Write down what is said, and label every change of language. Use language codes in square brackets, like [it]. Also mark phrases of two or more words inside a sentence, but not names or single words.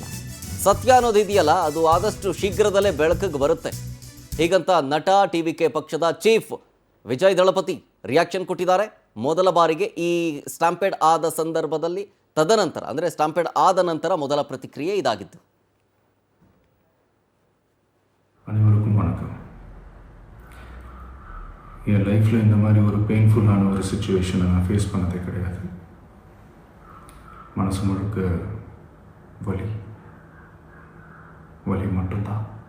[kn] ಸತ್ಯ ಅನ್ನೋದು ಇದೆಯಲ್ಲ, ಅದು ಆದಷ್ಟು ಶೀಘ್ರದಲ್ಲೇ ಬೆಳಕಿಗೆ ಬರುತ್ತೆ. ಹೀಗಂತ ನಟ ಟಿವಿಕೆ ಪಕ್ಷದ ಚೀಫ್ ವಿಜಯ್ ದಳಪತಿ ರಿಯಾಕ್ಷನ್ ಕೊಟ್ಟಿದ್ದಾರೆ. ಮೊದಲ ಬಾರಿಗೆ ಈ ಸ್ಟಾಂಪೇಡ್ ಆದ ಸಂದರ್ಭದಲ್ಲಿ, ತದನಂತರ ಅಂದರೆ ಸ್ಟಾಂಪೇಡ್ ಆದ ನಂತರ ಮೊದಲ ಪ್ರತಿಕ್ರಿಯೆ ಇದಾಗಿತ್ತು. [ta] அனைவருக்கும் வணக்கம். என் லைஃப்பில் இந்த மாதிரி ஒரு பெயின்ஃபுல்லான ஒரு சுச்சுவேஷனை நான் ஃபேஸ் பண்ணதே கிடையாது. மனசு முழுக்க வலி மட்டும்தான்.